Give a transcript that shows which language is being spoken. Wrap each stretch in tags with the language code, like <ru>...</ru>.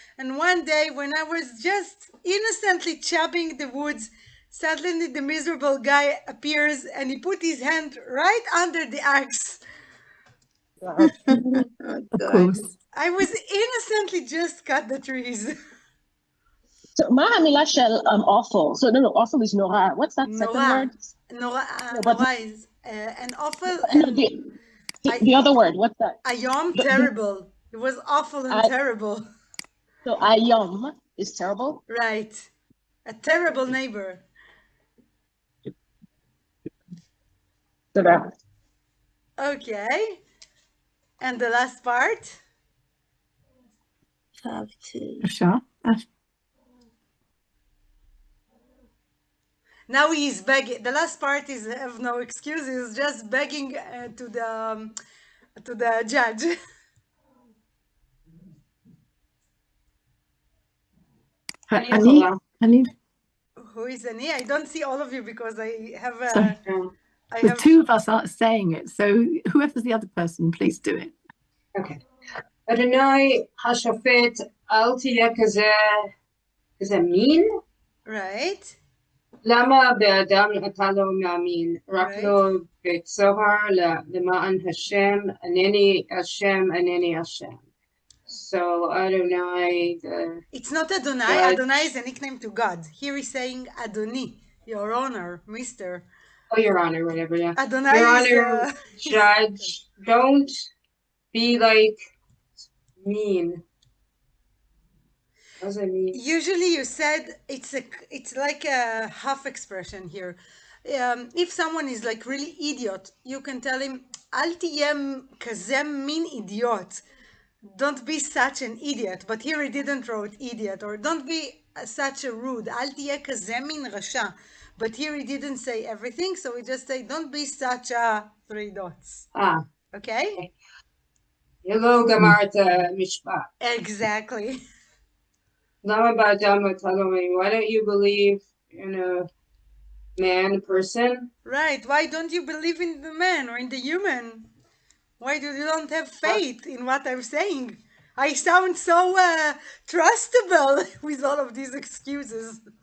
<en>And one day when I was just innocently chopping the woods, suddenly the miserable guy appears and he put his hand right under the axe. Of course. I was innocently just cut the trees.</en> <he>So מה המילה של awful?</he> <en>So no, awful is nora. What's that second Nora. word? but- Nora is an awful. No, And the other word. What's that? Ayom, terrible. It was awful and terrible. So ayom is terrible. Right. A terrible neighbor. So that. Okay. And the last part?</en> <he>אפשר?</he> <en>Now he's begging. The last part is have no excuses, just begging to the to the judge.</en> <he>Ani,</he> <en>Who is Ani? I don't see all of you because I have Sorry. The two of us aren't saying it, so whoever's the other person, please do it. Okay.</en> <he>אדוני השופט, אל תהיה כזה מין.</he> <en>Right.</en> <he>למה באדם אתה לא מאמין? רק לא בצוהר למען השם, אינני השם.</he> <en>So Adonai, it's not Adonai. Adonai is a nickname to God. Here he's saying Adoni, your honor, Mister. Oh, your honor, whatever, yeah. Adonai your is honor, judge, don't be like mean. What does that mean? Usually you said it's like a half expression here. If someone is like really idiot, you can tell him, אל תהיה כזה מין idiot. Don't be such an idiot. But here he didn't wrote idiot, or don't be such a rude. אל תהיה כזה מין רשע. But here he didn't say everything, so we just say, don't be such a 3 dots. Okay?</en> <he>Hello, גמרת משפט.</he> <en>Exactly.</en> <he>למה באדם אתה לא מאמין?</he> <en>Why don't you believe in a man, person? Right. Why don't you believe in the man or in the human? Why do you don't have faith in what I'm saying? I sound so trustable with all of these excuses.</en>